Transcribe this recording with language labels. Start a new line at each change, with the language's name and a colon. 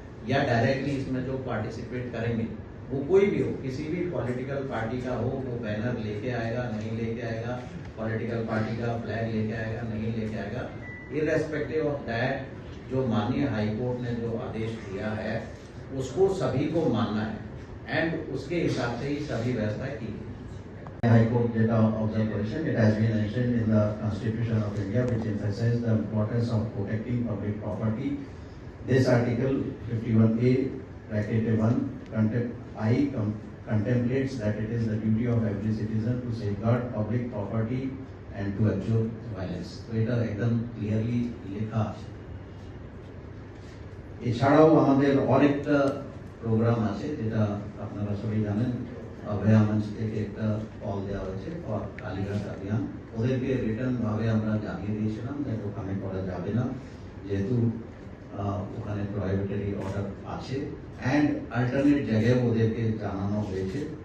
Hindi: या डायरेक्टली इसमें जो पार्टिसिपेट करेंगे वो कोई भी हो, किसी भी पॉलिटिकल पार्टी का हो, वो बैनर लेके आएगा नहीं लेके आएगा, पॉलिटिकल पार्टी का फ्लैग लेके आएगा नहीं लेके आएगा,
English: irrespective of that
Hindi: जो माननीय हाई कोर्ट ने जो आदेश दिया है उसको सभी को मानना है एंड उसके हिसाब से ही सभी व्यवस्थाएं की गई।
English: High Court data observation, it has been mentioned in the Constitution of India, which emphasizes the importance of protecting public property. This article 51A, bracket 1, contemplates that it is the duty of every citizen to safeguard public property and to abjure violence.
Bangla: So এটা একদম clearly লেখা আছে। এছাড়াও আমাদের আরেকটা programme আছে যেটা আপনারা সবাই জানেন, অভয়া মঞ্চ থেকে একটা কল দেওয়া হয়েছে ফর কালীঘাট অভিযান। ওদেরকে রিটার্ন ভাবে আমরা জানিয়ে দিয়েছিলাম যে ওখানে করা যাবে না, যেহেতু ওখানে প্রহিবিটরি অর্ডার আছে
English: and alternate
Bangla: জায়গায় ওদেরকে জানানো হয়েছে।